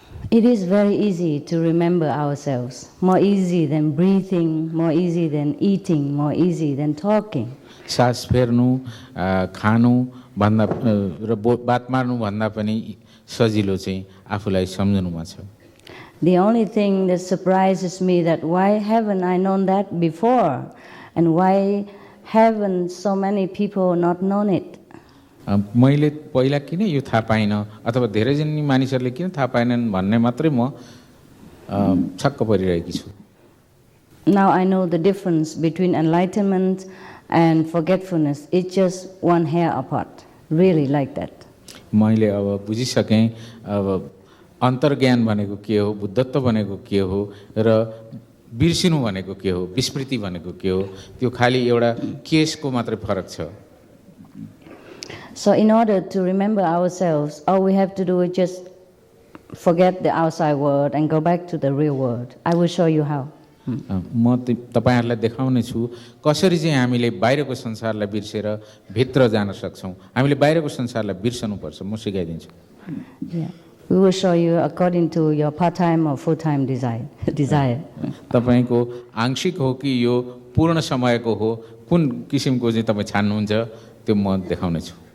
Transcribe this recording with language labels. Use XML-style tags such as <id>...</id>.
<en>It is very easy to remember ourselves, more easy than breathing, more easy than eating, more easy than talking.</en> <ne>सास फेर्नु, खानु भन्दा र बात मार्नु भन्दा पनि सजिलो चाहिँ आफूलाई सम्झनुमा छ।</ne> <en>The only thing that surprises me that why haven't I known that before, and why haven't so many people not known it?</en> <ne>मैले पहिला किन यो थाहा पाइनँ अथवा धेरैजना मानिसहरूले किन थाहा पाएनन् भन्ने मात्रै म छक्क परिरहेकी छु।</ne> <en>Now I know the difference between enlightenment and forgetfulness. It's just one hair apart, really like that.</en> <ne>मैले अब बुझिसकेँ अब अन्तर्ज्ञान भनेको के हो, बुद्धत्व भनेको के हो र बिर्सिनु भनेको के हो, विस्मृति भनेको के हो, त्यो खाली एउटा केसको मात्रै फरक छ।</ne> <en>So in order to remember ourselves, all we have to do is just forget the outside world and go back to the real world. I will show you how.</en> <ne>म तपाईहरुलाई देखाउने छु कसरी चाहिँ हामीले बाहिरको संसारलाई बिर्सेर भित्र जान सक्छौं। हामीले बाहिरको संसारलाई बिर्सनु पर्छ, म सिकाइदिन्छु।</ne> <en>Yeah. We will show you according to your part-time or full-time desire.</en> <ne>तपाईको आंशिक हो कि यो पूर्ण समयको हो, कुन किसिमको चाहिँ तपाई छान्नुहुन्छ त्यो म देखाउने छु।</ne>